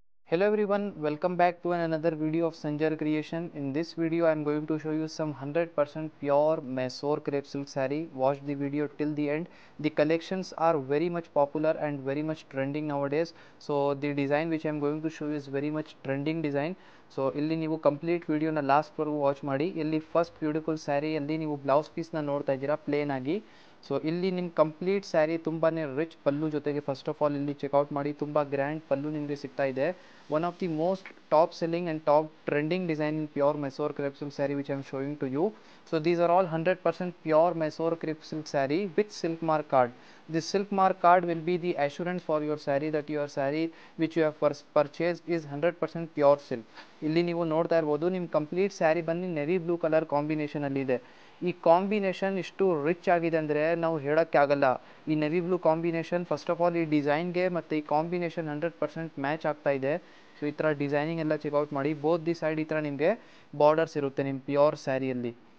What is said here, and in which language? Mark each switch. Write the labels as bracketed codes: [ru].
[en] Hello everyone, welcome back to another video of Sanjar Creation. In this video I am going to show you some 100% pure Mysore crepe silk saree. Watch the video till the end. The collections are very much popular and very much trending nowadays. So the design which I am going to show you is very much trending design. [kn] So ಇಲ್ಲಿ ನೀವು complete ವಿಡಿಯೋನ ಲಾಸ್ಟ್ವರೆಗೂ watch ಮಾಡಿ. ಇಲ್ಲಿ first beautiful ಸ್ಯಾರಿಯಲ್ಲಿ ನೀವು blouse ಪೀಸ್ನ ನೋಡ್ತಾ ಇದ್ದೀರಾ plane ಆಗಿ. So ಇಲ್ಲಿ ನಿಮ್ಮ ಕಂಪ್ಲೀಟ್ ಸ್ಯಾರಿ ತುಂಬಾ ರಿಚ್ ಪಲ್ಲು ಜೊತೆಗೆ ಫಸ್ಟ್ ಆಫ್ ಆಲ್ ಇಲ್ಲಿ ಚೆಕ್ಔಟ್ ಮಾಡಿ ತುಂಬ ಗ್ರ್ಯಾಂಡ್ ಪಲ್ಲು ನಿಮಗೆ ಸಿಗ್ತಾ ಇದೆ. [en] One of the most top selling and top trending design in pure Mysore crepe silk saree which I am showing to you. So these are all 100% pure Mysore crepe silk saree with silk mark card. This silk mark card will be the assurance for your saree that your saree which you have purchased is 100% pure silk. [kn] ಇಲ್ಲಿ ನೀವು ನೋಡ್ತಾ ಇರ್ಬೋದು ನಿಮ್ಮ complete sari ಬನ್ನಿ navy blue colour combination ಅಲ್ಲಿ ಇದೆ. ಈ combination ಇಷ್ಟು ರಿಚ್ ಆಗಿದೆ ಅಂದರೆ ನಾವು ಹೇಳೋಕ್ಕೆ ಆಗಲ್ಲ. ಈ navy blue combination first of all ಈ ಡಿಸೈನ್ಗೆ ಮತ್ತು ಈ ಕಾಂಬಿನೇಷನ್ 100% ಮ್ಯಾಚ್ ಆಗ್ತಾ ಇದೆ. ಸೊ ಈ ಥರ ಡಿಸೈನಿಂಗ್ ಎಲ್ಲ ಚೆಕ್ಔಟ್ ಮಾಡಿ. [en] both the side [kn] ಈ ಥರ ನಿಮಗೆ ಬಾರ್ಡರ್ಸ್ ಇರುತ್ತೆ ನಿಮ್ಮ ಪ್ಯೂರ್ ಸ್ಯಾರಿಯಲ್ಲಿ.